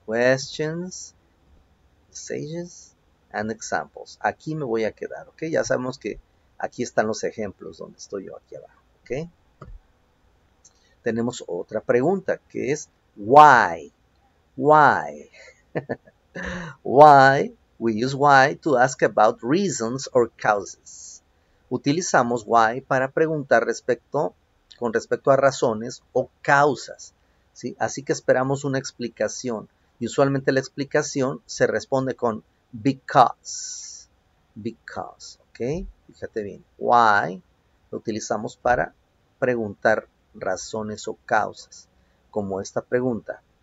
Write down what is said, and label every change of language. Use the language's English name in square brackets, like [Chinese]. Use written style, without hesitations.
[English] Questions, usages and examples. [Spanish] Aquí me voy a quedar, ¿ok? Ya sabemos que aquí están los ejemplos donde estoy yo aquí abajo, ¿ok? Tenemos otra pregunta que es why. [English] Why? Why? We use why to ask about reasons or causes. [Spanish] Utilizamos why para preguntar con respecto a razones o causas, ¿sí? Así que esperamos una explicación. Y usualmente la explicación se responde con because. Because, ¿ok? Fíjate bien. Why lo utilizamos para preguntar razones o causas, como esta pregunta.